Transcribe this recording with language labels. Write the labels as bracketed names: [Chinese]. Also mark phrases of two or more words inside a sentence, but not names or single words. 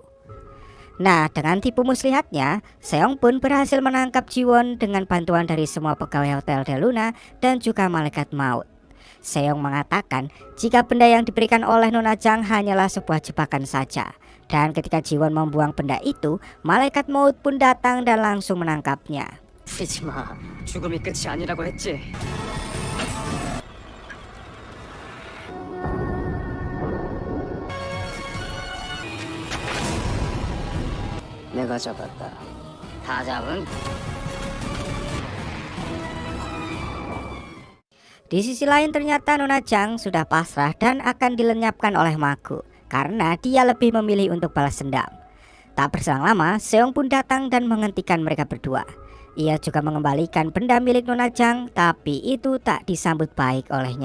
[Indonesian] Nah, dengan tipu muslihatnya, Seong pun berhasil menangkap Jiwon dengan bantuan dari semua pegawai Hotel Del Luna dan juga malaikat maut. Seong mengatakan jika benda yang diberikan oleh Nona Chang hanyalah sebuah jebakan saja. Dan ketika Jiwon membuang benda itu, malaikat maut pun datang dan langsung menangkapnya. [Korean] 쓰지마. 죽음이 끝이 아니라고 했지. 내가 잡았다. 다 잡은 [Indonesian] Di sisi lain ternyata Nona Chang sudah pasrah dan akan dilenyapkan oleh Mago karena dia lebih memilih untuk balas dendam. Tak berselang lama, Seong pun datang dan menghentikan mereka berdua. Ia juga mengembalikan benda milik Nona Chang, tapi itu tak disambut baik olehnya.